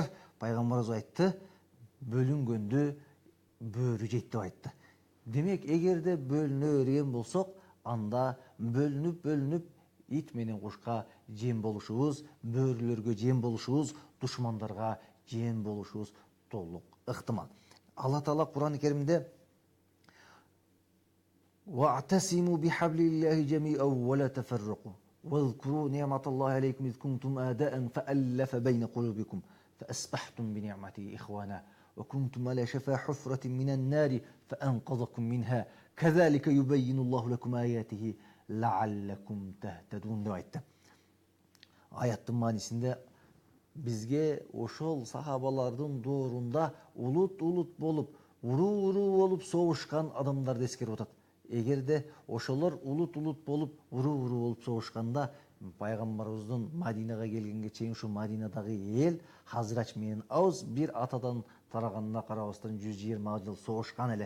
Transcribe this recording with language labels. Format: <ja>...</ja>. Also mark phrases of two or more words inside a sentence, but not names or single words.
<ky>Пайгамбарыбыз айтты, бөлүнгөндү бөрү жейт деп айтты. Демек, эгерде бөлүнө берген болсок, анда бөлүнүп ит менен кушка жем болушубуз, бөрүлөргө жем болушубуз, душмандарга жем болушубуз толук ыктымал. Алла Таала Кур'ан-ы Керимде</ky> <ar>وَاعْتَصِمُوا بِحَبْلِ اللَّهِ جَمِيعًا وَلَا تَفَرَّقُوا وَاذْكُرُوا نِعْمَةَ اللَّهِ عَلَيْكُمْ إِذْ كُنْتُمْ أَعْدَاءً فَأَلَّفَ بَيْنَ قُلُوبِكُمْ فَأَصْبَحْتُمْ بِنِعْمَتِهِ إِخْوَانًا وَكُنْتُمْ عَلَى شَفَا حُفْرَةٍ مِنَ النَّارِ فَأَنْقَذَكُم مِنْهَا كَذَلِكَ يُبَيِّنُ اللَّهُ لَكُمْ آيَاتِهِ لَعَلَّكُمْ تَهْتَدُونَ</ar> <ky>деп айтты. Аяттын маанисинде бизге ошол сахабалардын доорунда улут болуп, уруу болуп согушкан адамдарды эскерип атат. Эгерде ошолор улут болуп, уруу болуп согушканда, пайгамбарыбыздын Мадинага келгенге чейин ушу Мадинадагы эл Хазрач менен Аус бир атадан тараганына карабастан 120 жыл согушкан эле.</ky>